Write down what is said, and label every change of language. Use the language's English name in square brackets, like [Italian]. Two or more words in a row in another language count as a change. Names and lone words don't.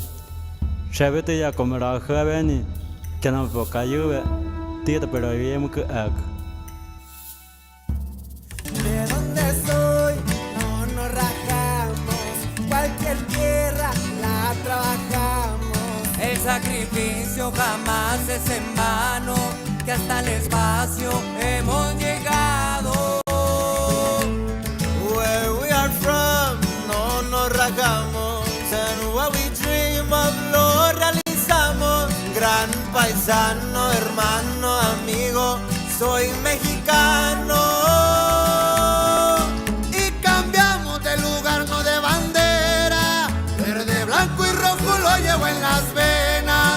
[Spanish] Shabete ya komera javeni kanam pokayu tita pero yem que ak. De donde soy no nos rajamos, cualquier tierra la trabajamos. El sacrificio jamás es en vano, que hasta el espacio hemos llegado. [English] Where we are from, [Spanish] no nos rajamos. [English] And what we dream of [Spanish] lo realizamos. Gran paisano, hermano, amigo, soy mexicano. Y cambiamos de lugar, no de bandera. Verde, blanco y rojo lo llevo en las venas.